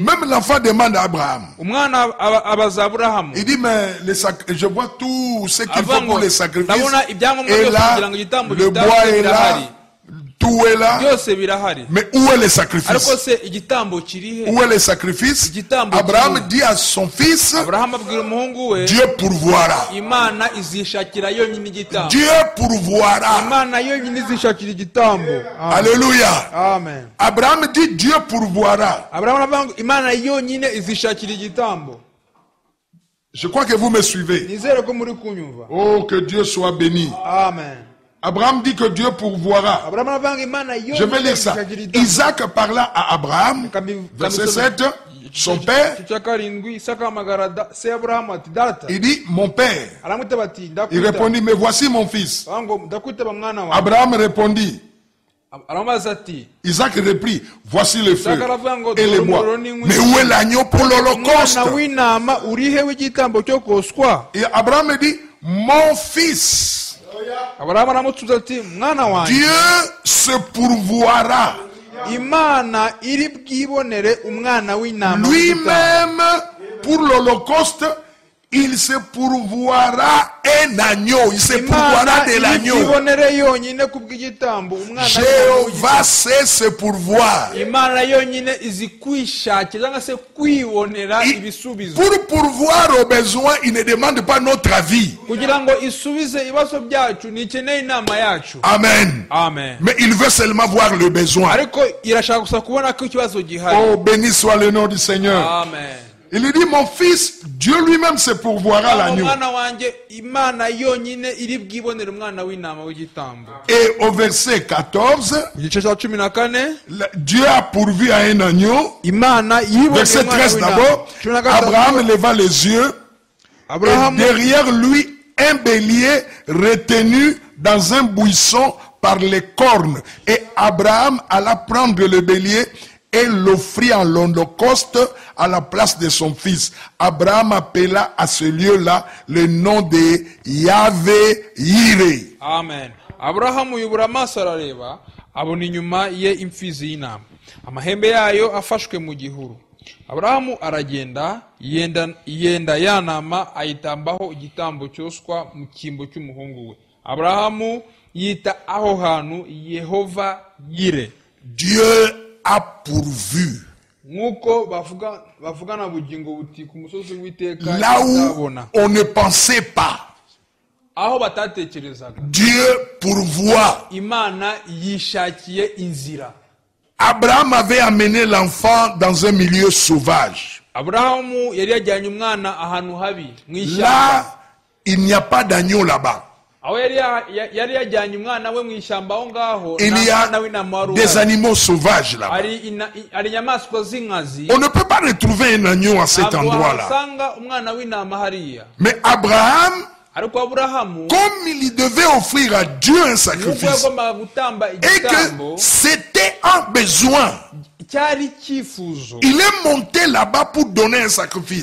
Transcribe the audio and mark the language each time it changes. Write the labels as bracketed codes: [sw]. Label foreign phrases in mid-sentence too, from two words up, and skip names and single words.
[fr] même l'enfant demande à Abraham. [rw] umwana abaza Aburahamu. [fr] Il dit, mais je vois tout ce qu'il faut pour les sacrifices. [rw] ndabona ibyangombwa [fr] Et [rw] byose [fr] là, [rw] kugira ngo igitambo [fr] le [rw] gitambe [fr] bois est [rw] birahari. [fr] là, tout est là. [rw] Byose birahari. [fr] Mais où est le [rw] Ariko [fr] sacrifice? [rw] se igitambo kiri he? [fr] Où est le sacrifice? [rw] Igitambo [fr] Abraham [rw] kiri he? [fr] dit à son fils, [rw] Aburahamu abwira umuhungu we, [fr] Dieu pourvoira. [rw] Imana izishakira yonyine igitambo. [fr] Dieu pourvoira. [rw] Imana yonyine izishakira igitambo. Alléluia. Amen. [fr] Abraham dit, Dieu pourvoira. [rw] Aburahamu aravuga ngo Imana yonyine izishakira igitambo. [fr] Je crois que vous me suivez. [rw] Nizere ko muri kunyumva. [fr] Oh, que Dieu soit béni. Amen. Abraham dit que Dieu pourvoira. [rw] Aburahamu aravuga ngo Imana [fr] Je vais [rw] yonyine [fr] lire ça. [rw] izishakira igitambo. [fr] Isaac parla à Abraham, verset 7, son père. [rw] Cya karindwi, Isaka ahamagara se Aburahamu ati data. [fr] Il dit, mon père. [rw] Aramwitaba ati [fr] Il [rw] ndakwita. [fr] répondit, mais voici mon fils. [rw] Aravuga ngo ndakwitaba mwana wawe. [fr] Abraham répondit, [rw] Aramubaza ati [fr] Isaac reprit, voici le feu [rw] Isaka aravuga ngo [fr] et les bois. Mais où est l'agneau pour l'holocauste? [rw] umwana w'intama urihe w'igitambo cyo koswa? [fr] Et Abraham dit, mon fils, [rw] Aburahamu aramusubiza ati mwana wanjye, [fr] Dieu se pourvoira [rw] Imana iri bwibonere umwana w'intama w'igitambo. [fr] lui-même pour l'holocauste. Il se pourvoira un agneau. Il se pourvoira [rw] Imana [fr] de [rw] iri [fr] l'agneau. [rw] bwibonere yonyine kubw'igitambo umwana w'intama [fr] Jéhovah [rw] w'igitambo. [fr] sait se pourvoir. [rw] Imana yonyine izi kwishakira cyangwa se kwibonera ibisubizo. [fr] Pour pourvoir aux besoins, il ne demande pas notre avis. [rw] Kugira ngo isubize ibibazo byacu ntikeneye inama yacu. Amen. Amen. [fr] Mais il veut seulement voir le besoin. [rw] Ariko irashaka gusa kubona ko ikibazo gihari. [fr] Oh, béni soit le nom du Seigneur. Amen. Il lui dit, mon fils, Dieu lui-même se pourvoira l'agneau. [rw] Umwana wanjye Imana yonyine iri bwibonere umwana w'intama w'igitambo. [fr] Et au verset 14, [rw] Igice cya 14, [fr] Dieu a pourvu à un agneau. [rw] Imana yiboneye [fr] Verset [rw] umwana [fr] 13 [rw] w'intama. [fr] d'abord, Abraham leva les yeux et Abraham derrière lui un bélier retenu dans un buisson par les cornes. Et Abraham alla prendre le bélier et l'offrit en holocauste à la place de son fils. Abraham appela à ce lieu-là le nom de Yahvé Yireh. Amen. [rw] Aburahamu yubura amaso arareba abona inyuma ye imfizi y'intama, amahembe yayo afashwe mu gihuru. Aburahamu aragenda yenda ya ntama ayitambaho igitambo cyoswa mu cyimbo cy'umuhungu we. Aburahamu yita aho hantu Yehova Yire. [fr] Dieu a pourvu. [rw] Nk'uko bavugana bugingo buti ku musozi w'Iteka [fr] là où on ne pensait pas, [rw] aho batatekerezaga, [fr] Dieu pourvoit. [rw] Imana yishakiye inzira. [fr] Abraham avait amené l'enfant dans un milieu sauvage. [rw] Aburahamu yari yajyanye umwana ahantu habi mw'ishyamba. [fr] Là, il n'y a pas d'agneau là-bas. [rw] Aho yari yajyanye umwana we mw'ishyamba aho ngaho, [fr] Il y a des animaux sauvages là-bas. [rw] ari inyamaswa z'inkazi. [fr] On ne peut pas retrouver un agneau à cet endroit-là. Mais Abraham, comme il devait offrir à Dieu un sacrifice, et que c'était un besoin, il est monté là-bas pour donner un sacrifice.